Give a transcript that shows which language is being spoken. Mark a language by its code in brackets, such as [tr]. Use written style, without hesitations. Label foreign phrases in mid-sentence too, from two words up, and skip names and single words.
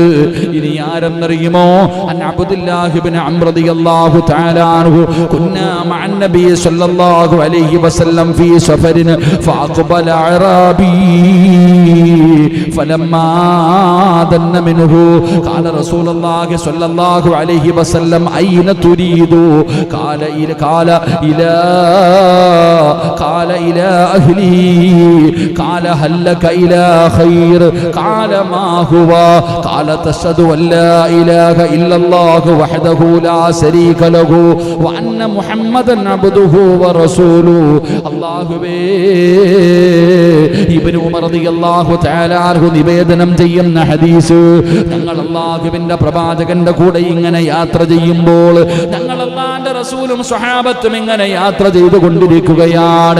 [ml] ഇനി ആരെന്നറിയുമോ? [ar] عن عبد الله بن عمرو رضي الله تعالى عنه كنا مع النبي صلى الله عليه وسلم في سفر فأقبل أعرابي فلما دنا منه قال رسول الله صلى الله عليه وسلم أين تريد قال إلى أهلي قال هل لك إلى خير قال ما هو قال تشهد أن لا إله إلا الله وحده لا شريك له وأن محمدا عبده ورسوله. [ml] അല്ലാഹുവേ, ഇബ്നു ഉമർ [ar] رضي الله تعالى عنه [ml] നിവേദനം ചെയ്യുന്ന ഹദീസ്, ഞങ്ങൾ അല്ലാഹുവിന്റെ പ്രവാചകന്റെ കൂടെ ഇങ്ങനെ യാത്ര ചെയ്യുമ്പോൾ ഞങ്ങൾ അല്ലാഹുവിന്റെ റസൂലും സ്വഹാബത്തും ഇങ്ങനെ യാത്ര ചെയ്തുകൊണ്ടിരിക്കുകയാണ്.